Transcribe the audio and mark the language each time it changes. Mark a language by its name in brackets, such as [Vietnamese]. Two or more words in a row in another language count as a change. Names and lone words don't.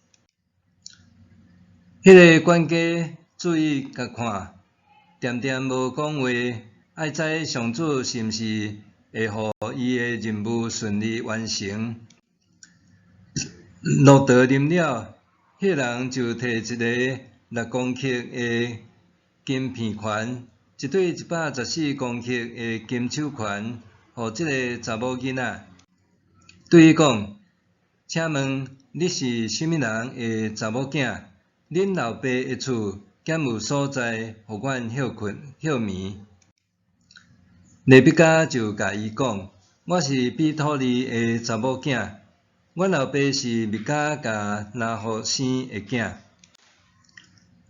[Min Nan Chinese] 迄个管家注意甲看，恬恬无讲话，爱知上主是毋是会互伊的任务顺利完成。骆驼啉了，迄个人就摕一个6公克的金片环，一对114公克的金手环，互即个查某囡仔，对伊讲：“请问你是甚物人的查某囝？恁老爸的厝敢有所在，互阮休眠？” 利百加就甲伊讲：“我是比土利的查某囝，阮老爸是密加甲拿福生的囝。”